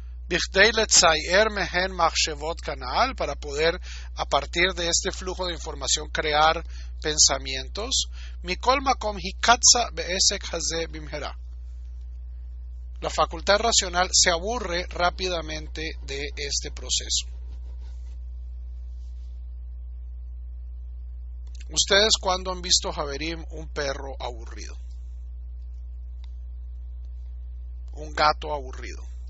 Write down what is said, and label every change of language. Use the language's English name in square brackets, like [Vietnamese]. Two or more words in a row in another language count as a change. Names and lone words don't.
[Hebrew] בכדי לצייר מהן מחשבות כנ"ל, [Spanish] para poder a partir de este flujo de información crear pensamientos. [Hebrew] מכל מקום היא קצה בעסק הזה במהרה. [Spanish] La facultad racional se aburre rápidamente de este proceso. ¿Ustedes cuándo han visto, Javerim, un perro aburrido? Un gato aburrido.